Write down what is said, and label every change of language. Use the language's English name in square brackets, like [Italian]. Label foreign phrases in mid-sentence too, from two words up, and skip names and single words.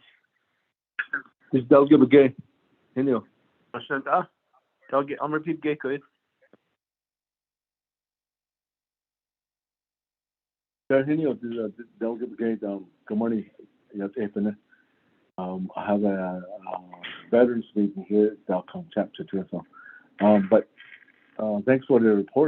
[English] Ms. Delga Bagay. Henyo. Shantel. Delga, I'm repeat gay, go ahead. Henyo, this is Delga Bagay. Good morning. Yes, Ethan. I have a veterans meeting here at Dalcom Chapter 2. But thanks for the report.